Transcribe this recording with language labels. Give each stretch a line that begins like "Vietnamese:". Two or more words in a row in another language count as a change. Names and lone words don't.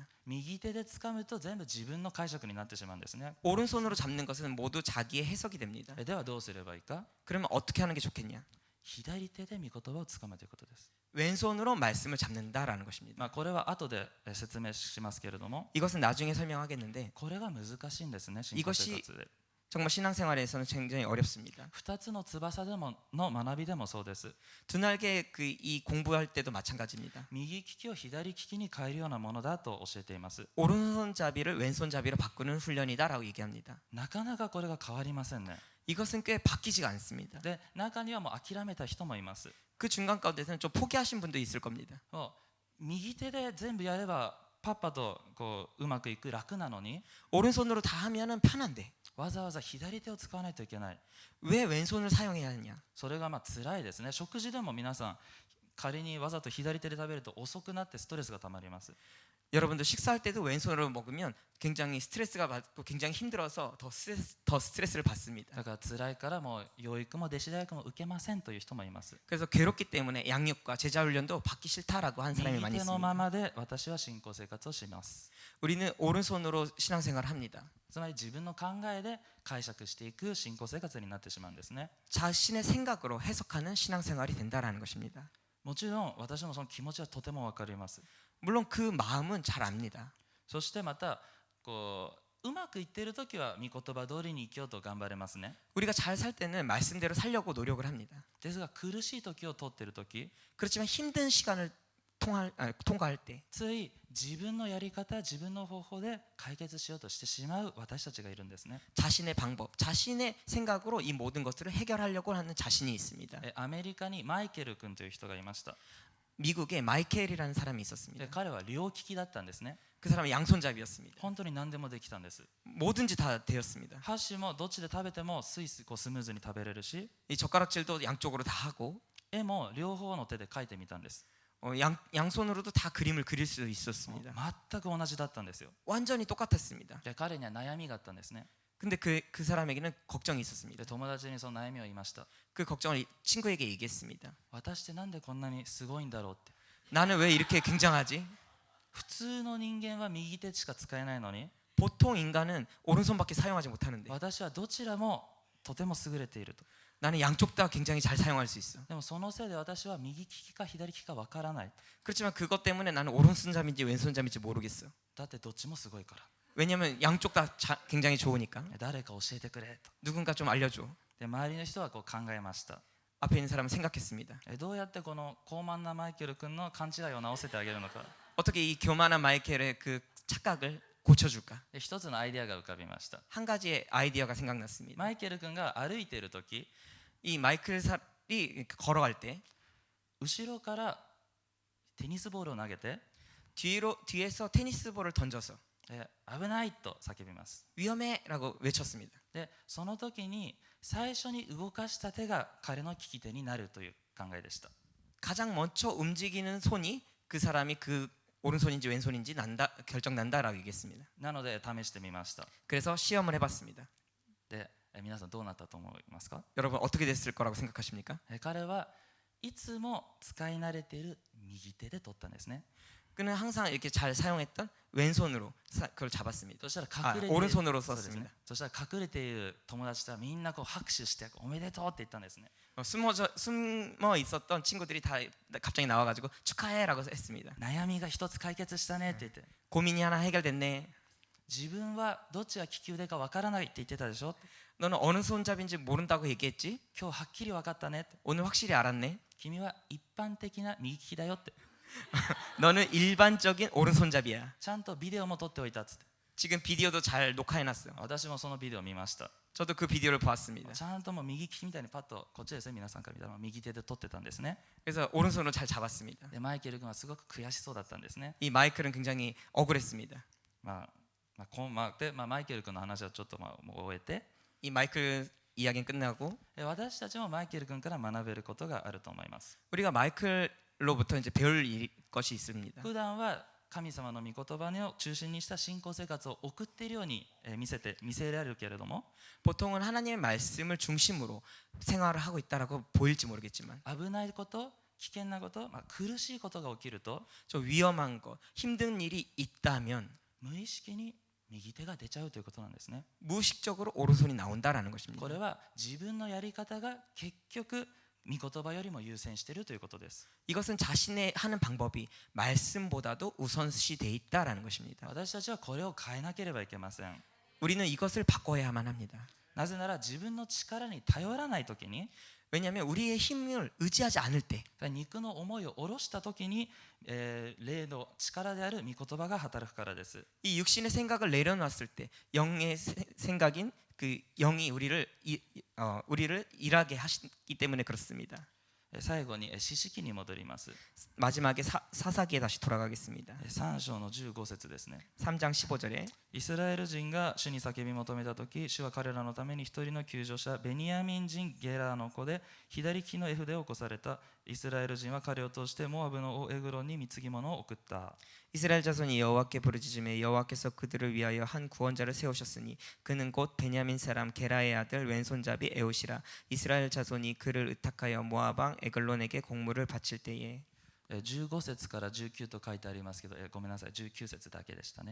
Japanese: 右手で掴むと全部自分の解釈になってしまうんですね。
Korean: 오른손으로 잡는 것은 모두 자기의 해석이 됩니다.
Japanese: ではどうすればいいか。
Korean: 그러면 어떻게 하는 게 좋겠냐?
Japanese: 左手で御言葉を掴むということです。
Korean: 왼손으로 말씀을 잡는다라는 것입니다.
Japanese: これは後で説明しますけれども、
Korean: 이것은 나중에 설명하겠는데
Japanese: これが難しいんですね。信仰生活で
Korean: 정말 신앙생활에서는 굉장히 어렵습니다.
Japanese: 2 つの翼でもの学びでもそうです。
Korean: 두 날개 이 공부할 때도 마찬가지입니다.
Japanese: 右利きを左利きに変えるようなものだと教えています。
Korean: 오른손잡이를 왼손잡이로 바꾸는 훈련이다라고 얘기합니다.
Japanese: なかなかこれが変わりませんね。
Korean: 이것은 꽤 바뀌지가 않습니다.
Japanese: で中にはもう諦めた人もいます。
Korean: 그 중간 가운데서는 좀 포기하신 분도 있을 겁니다.
Japanese: 右手で全部やればパッパとうまくいく楽なのに
Korean: 오른손으로 다 하면은 편한데
Japanese: わざわざ左手を使わないといけない。
Korean: 왜 왼손을 사용해야 하느냐?
Japanese: それが辛いですね。食事でも皆さん仮にわざと左手で食べると遅くなってストレスがたまります。
Korean: 여러분도 식사할 때도 왼손으로 먹으면 굉장히 스트레스가 받고 굉장히 힘들어서 더 스트레스를 받습니다.
Japanese: だから辛いからもう養育も弟子大学も受けませんという人もいます。
Korean: 그래서 괴롭기 때문에 양육과 제자 훈련도 받기 싫다라고 한 사람이
Japanese: 右
Korean: 많이
Japanese: 手のま
Korean: 있습니다.
Japanese: まで私は信仰生活をします。
Korean: 우리는 오른손으로 신앙생활을 합니다.
Japanese: つまり自分の考えで解釈していく信仰生活になってしまうんですね。
Korean: 자신의 생각으로 해석하는 신앙생활이 된다라는 것입니다.
Japanese: もちろん私もその気持ちはとても分かります。
Korean: 물론 그 마음은 잘 압니다.
Japanese: そしてまたこううまくいっている時は御言葉通りに生きようと頑張れますね。
Korean: 우리가 잘 살 때는 말씀대로 살려고 노력을 합니다.
Japanese: ですが苦しい時を通っている時、
Korean: 그렇지만 힘든 시간을 통과할 때
Japanese: つい自分のやり方、自分の方法で解決しようとしてしまう私たちがいるんですね。
Korean: 자신의 방법, 자신의 생각으로 이 모든 것들을 해결하려고 하는 자신이 있습니다.
Japanese: アメリカにマイケル君という人がいました。
Korean: 미국에 마이켈이라는 사람이 있었습니다.
Japanese: で彼は両利きだったんですね。
Korean: 그 사람은 양손잡이였습니다.
Japanese: 本当に何でもできたんです。
Korean: 뭐든지 다 되었습니다.
Japanese: 箸もどっちで食べてもスムーズに食べれるし、
Korean: 이 젓가락질도 양쪽으로 다 하고
Japanese: 絵も両方の手で描いてみたんです。
Korean: 양손으로도 다 그림을 그릴 수 있었습니다.
Japanese: 全く同じだったんですよ。
Korean: 완전히 똑같았습니다.
Japanese: で彼には悩みがあったんですね。
Korean: 근데 그 사람에게는 걱정이 있었습니다.
Japanese: で友達にその悩みを言いました。
Korean: 그 걱정을 친구에게 얘기했습니다.
Japanese: 私ってなんでこんなにすごいんだろうって。
Korean: 나는 왜 이렇게 굉장하지?
Japanese: 普通の人間は右手しか使えないのに、
Korean: 보통 인간은 오른손밖에 사용하지 못하는데
Japanese: 私はどちらもとても優れていると。
Korean: 나는 양쪽 다 굉장히 잘 사용할 수 있어.
Japanese: でもそのせいで私は右利きか左利きかわからない。
Korean: 그렇지만 그것 때문에 나는 오른손잡이인지 왼손잡이인지 모르겠어.
Japanese: だってどっちもすごいから。
Korean: 왜냐면 양쪽 다 굉장히 좋으니까.
Japanese: 誰か教えてくれと。
Korean: 누군가 좀 알려줘.
Japanese: で周りの人はこう考えました。
Korean: 앞에 있는 사람은 생각했습니다.
Japanese: どうやってこの高慢なマイケル君の勘違いを直せてあげるのか。
Korean: 어떻게 이 교만한 마이켈의 그 착각을 고쳐줄까?
Japanese: で一つのアイデアが浮かびました。
Korean: 한 가지의 아이디어가 생각났습니다.
Japanese: マイケル君が歩いている時、
Korean: 이 마이클 살이 걸어갈 때
Japanese: 後ろからテニスボールを投げて、
Korean: 뒤에서 테니스 볼을 던져서
Japanese: 危ないと叫びます。
Korean: 위험해라고 외쳤습니다.
Japanese: でその時に最初に動かした手が彼の利き手になるという考えでした。
Korean: 가장 먼저 움직이는 손이 그 사람이 그 오른손인지 왼손인지 결정난다라고 얘기했습니다.
Japanese: なので試してみました。
Korean: 그래서 시험을 해봤습니다.
Japanese: で皆さんどうなったと思いますか？
Korean: 여러분 어떻게 됐을 거라고 생각하십니까?
Japanese: 彼はいつも使い慣れている右手で取ったんですね。
Korean: 그는 항상 이렇게 잘 사용했던 왼손으로 그걸 잡았습니다.
Japanese: そしたら隠れている、
Korean: 오른손으로
Japanese: そうですね
Korean: 썼습니다.
Japanese: そしたら隠れている友達とはみんなこう拍手しておめでとうって言ったんですね。
Korean: 숨어 있었던 친구들이 다 갑자기 나와가지고 축하해라고 했습니다.
Japanese: 悩みが一つ解決したねって言って、
Korean: 고민이 하나 해결됐네.
Japanese: 自分はどっちが利き腕かわからないって言ってたでしょ。
Korean: 너는 어느 손잡이인지 모른다고 얘기했지?
Japanese: 今日はっきり分かったねって。
Korean: 오늘 확실히 알았네.
Japanese: 君は一般的な右利きだよって。
Korean: 너는 일반적인 오른손잡이야.
Japanese: ちゃんとビデオも撮っておいたっつって。
Korean: 지금 비디오도 잘 녹화해놨어.
Japanese: 私もそのビデオを見ました。
Korean: 저도 그 비디오를 보았습니다.
Japanese: ちゃんともう右利きみたいにパッとこっちですね、皆さんから見たら右手で撮ってたんですね。
Korean: 그래서 오른손으로 잘 잡았습니다.
Japanese: でマイケル君はすごく悔しそうだったんですね。
Korean: 이 마이클은 굉장히 억울했습니다.
Japanese: マイケル君の話はちょっともう終えて、
Korean: 이 마이클 이야기는 끝나고
Japanese: 私たちもマイケル君から学べることがあると思います。
Korean: 우리가 마이클로부터 이제 배울 것이 있습니다.
Japanese: 普段は神様の御言葉を中心にした信仰生活を送っているように見せられるけれども、
Korean: 보통은 하나님의 말씀을 중심으로 생활을 하고 있다라고 보일지 모르겠지만
Japanese: 危ないこと、危険なこと、苦しいことが起きると
Korean: 저 위험한 것, 힘든 일이 있다면
Japanese: 無意識に右手が出ちゃうということなんですね。
Korean: 무의식적으로 오른손이 나온다라는
Japanese: こ
Korean: 것입니다.
Japanese: れは自分のやり方が結局御言葉よりも優先しているということです。
Korean: 이것은 자신의 하는 방법이 말씀보다도 우선시돼 있다라는 것입니다.
Japanese: 私たちはこれを変えなければいけません。
Korean: 우리는 이것을 바꿔야만 합니다.
Japanese: なぜなら自分の力に頼らないときに、
Korean: 왜냐하면 우리의 힘을 의지하지 않을 때
Japanese: 肉の思いを下ろしたときに、霊の力である御言葉が働くからです。
Korean: 이 육신의 생각을 내려놨을 때 영의 생각인 그 영이 우리를 일하게 하시기 때문에 그렇습니다.
Japanese: 最後に四式に戻ります。
Korean: 마지막에 사사기에 다시 돌아가겠습니다.
Japanese: 3 章の15節ですね。
Korean: 3장 15절에
Japanese: イスラエル人が主に叫び求めたとき、主は彼らのために一人の救助者、ベニヤミン人ゲラの子で左利きのエフデを起こされた。イスラエル人は彼を通してモアブの王エグロンに貢ぎ物を送った。
Korean: 이스라엘 자손이 여호와께 부르짖음에 여호와께서 그들을 위하여 한 구원자를 세우셨으니 그는 곧 베냐민 사람 게라의 아들 왼손잡이 에웃이라. 이스라엘 자손이 그를 의탁하여 모압 왕 에글론에게 공물을 바칠 때에
Japanese: 15 節から19と書いてありますけど、ごめんなさい、19節だけでしたね。